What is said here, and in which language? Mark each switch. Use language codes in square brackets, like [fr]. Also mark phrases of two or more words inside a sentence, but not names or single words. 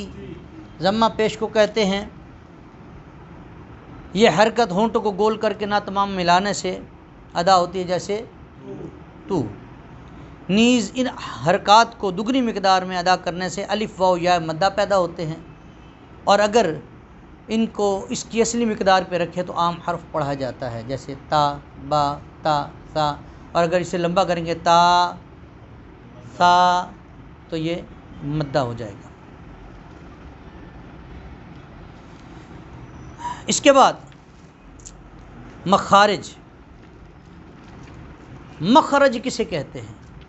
[ur] ضمہ پیش کو کہتے ہیں، یہ حرکت ہونٹوں کو گول کر کے نہ تمام ملانے سے ادا ہوتی ہے جیسے تو۔ نیز ان حرکات کو دگنی مقدار میں ادا کرنے سے الف واو یا مدہ پیدا ہوتے ہیں، اور اگر ان کو اس کی اصلی مقدار پہ رکھے تو عام حرف پڑھا جاتا ہے جیسے تا با تا سا، اور اگر اسے لمبا کریں گے تا سا تو یہ مدہ ہو جائے گا۔ اس کے بعد مخارج۔ مخرج کسے کہتے ہیں؟